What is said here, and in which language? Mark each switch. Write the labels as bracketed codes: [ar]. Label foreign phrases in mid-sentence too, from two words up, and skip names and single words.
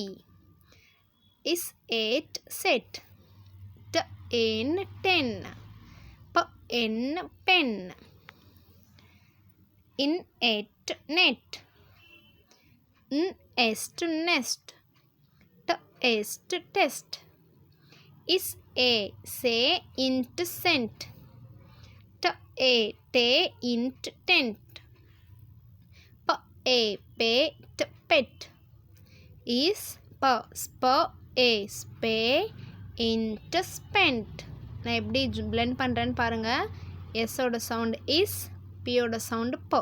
[en] is at set. t n ten, p n pen. in et net, in est nest, t est test. is a se int sent, a te int tent, p a pe t pet. Is p sp a spe int spent. [ta] நான் எப்படி blend பண்ணுறேன்னு பாருங்கள். எஸ்ஸோட [en] sound is, [ta] பியோட சவுண்டு ப.